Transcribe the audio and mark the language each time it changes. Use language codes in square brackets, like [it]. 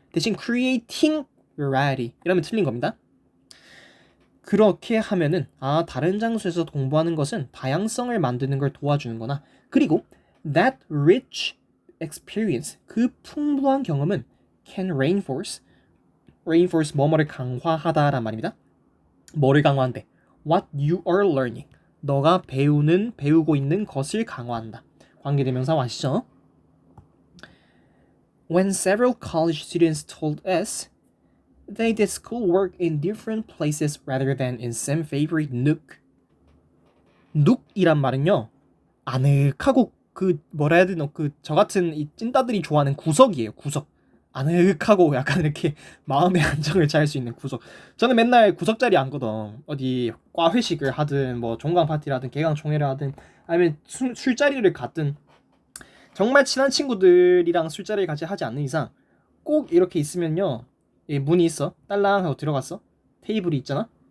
[ko] 대신 [en] creating variety [ko] 이러면 틀린 겁니다. 그렇게 하면은 다른 장소에서 공부하는 것은 다양성을 만드는 걸 도와주는 거나, 그리고 [en] that rich experience [ko] 그 풍부한 경험은 [en] can reinforce [ko] 뭐뭐를 강화하다란 말입니다. 뭐를 강화한대? [en] what you are learning [ko] 너가 배우고 있는 것을 강화한다. 관계대명사 아시죠? [en] When several college students told us they did schoolwork in different places rather than in some favorite nook. [ko] nook이란 말은요, 아늑하고 뭐라 해야 되나, 저 같은 이 찐따들이 좋아하는 구석이에요. 구석. 아늑하고 약간 이렇게 마음의 안정을 찾을 수 있는 구석. 저는 맨날 구석 자리 앉거든. 어디 과 회식을 하든 뭐 종강 파티를 하든 개강 총회를 하든 아니면 술자리를 갔든 정말 친한 친구들이랑 술자리를 같이 하지 않는 이상 꼭 이렇게 있으면요, 문이 있어. 딸랑 하고 들어갔어. 테이블이 있잖아.